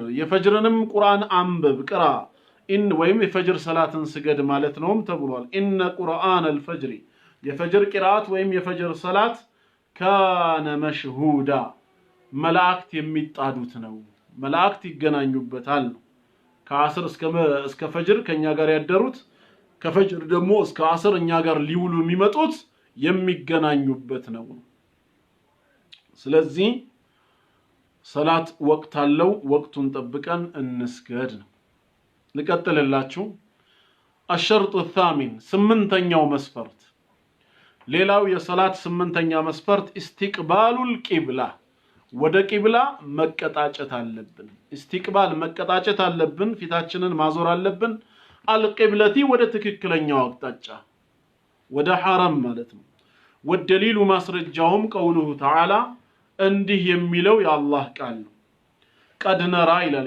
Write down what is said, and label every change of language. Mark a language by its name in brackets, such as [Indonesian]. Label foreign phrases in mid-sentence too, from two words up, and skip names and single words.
[Amharic] የፈጅርንም ቁርአን አንብብ ቅራ ኢን ወይም የፈጅር ሰላትን ስገድ ማለት ነውም ተብሏል [Arabic] إن قرآن الفجر [Amharic] የፈጅር ቂራአት ወይም የፈጅር ሰላት [Arabic] كان مشهودا [Amharic] መላእክት የሚጣዱት ነው መላእክት ይገናኙበታል ከአስር እስከ ፈጅር ከኛ ጋር ያደሩት ከፈጅር ደግሞ እስከ አስር እኛ ጋር ሊውሉ የሚመጡት የሚገናኙበት ነው ስለዚህ ሰላት ወቅት አለው ወቅቱን ጠብቀን እንስገድ ነው ልቀጥልላችሁ [Arabic] الشرط الثامن [Amharic] ስምንተኛው መስፈርት ሌላው የሰላት ስምንተኛ መስፈርት [Arabic] استقبال القبلة [Amharic] ወደ ቂብላ መቀጣጨት አለብን استقبال መቀጣጨት አለብን ፊታችንን ማዞር አለብን አልቂብለቲ ወደ ትክክለኛው አቅጣጫ ወደ ሐረም ማለት ነው والدليل ማስረጃውም [Arabic] قوله تعالى [Amharic] እንዲህ የሚለው የአላህ ቃል ነው [Arabic] قد نرى [Amharic] ይላል